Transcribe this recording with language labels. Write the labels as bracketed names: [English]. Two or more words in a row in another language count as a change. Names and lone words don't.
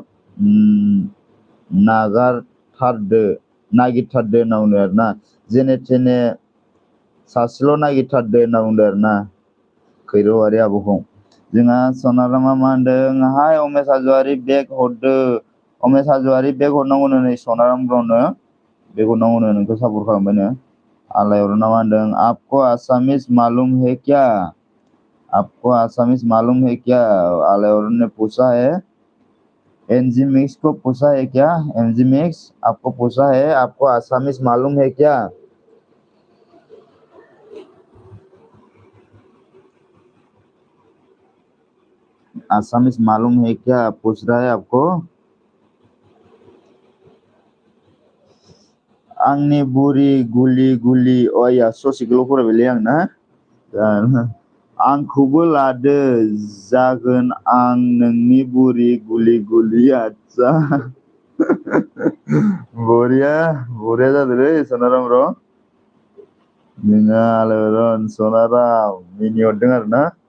[Bodo] नागिरथारदो होनना बुंदों आरोना जेने थेने सासेल' नागिरथारदो होनना बुंदों आरोना खैरौवारि आब'खौ जोंहा सनारामा मा होनदों हाय उमेश हाजवारि बेग हरदो उमेश हाजवारि बेग हरनांगौनो नै सनाराम ब्र'नो बेग हरनांगौनो नोंखौ सापर्ट खालामबायनो आलायरना मा होनदों [Hindi] आपको आसामिस मालूम है क्या आलायरन ने पूछा है एनजी मिक्स को पूछा है क्या एनजी मिक्स आपको पूछा है आपको आसामिस मालूम है क्या आसामिस मालूम है क्या पूछ रहा है आपको [Bodo] आंनि बुरि गुलि अया ससेखौल' फरायबायलै आं ना आंखौबो लादो जागोन आं नोंनि बुरि गुलि आच्छा बरिया जादोंलै सनाराम ब्र जोंहा आलायरन सनाराम मिनिहरदों आरोना